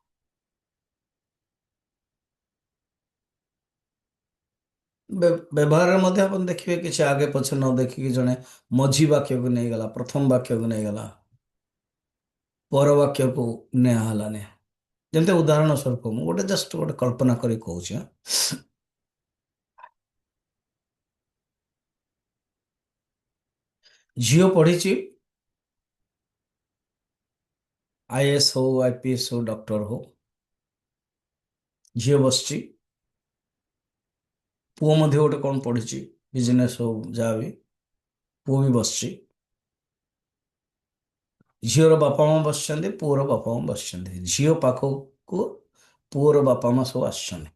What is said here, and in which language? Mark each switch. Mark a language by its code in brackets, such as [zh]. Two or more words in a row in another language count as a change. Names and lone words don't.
[or] ବ୍ୟବହାରରେ ମଧ୍ୟ ଆପଣ ଦେଖିବେ କିଛି ଆଗେ ପଛ ନ ଦେଖିକି ଜଣେ ମଝି ବାକ୍ୟକୁ ନେଇଗଲା, ପ୍ରଥମ ବାକ୍ୟକୁ ନେଇଗଲା, ପର ବାକ୍ୟକୁ ନିଆ ହେଲାନି। ଯେମିତି ଉଦାହରଣ ସ୍ୱରୂପ ମୁଁ ଗୋଟେ ଜଷ୍ଟ ଗୋଟେ କଳ୍ପନା କରି କହୁଛି। ଝିଅ ପଢିଛି, [hi] आईएएस हो, आईपीएस हो, डॉक्टर हो, [or] ଝିଅ ବସିଛି। ପୁଅ ମଧ୍ୟ ଗୋଟେ କଣ ପଢିଛି, ବିଜନେସ୍ ହଉ ଯାହା ବି, ପୁଅ ବି ବସିଛି। ଝିଅର ବାପା ମା ବସିଛନ୍ତି, ପୁଅର ବାପା ମା ବସିଛନ୍ତି। ଝିଅ ପାଖକୁ ପୁଅର ବାପା ମା ସବୁ ଆସିଛନ୍ତି।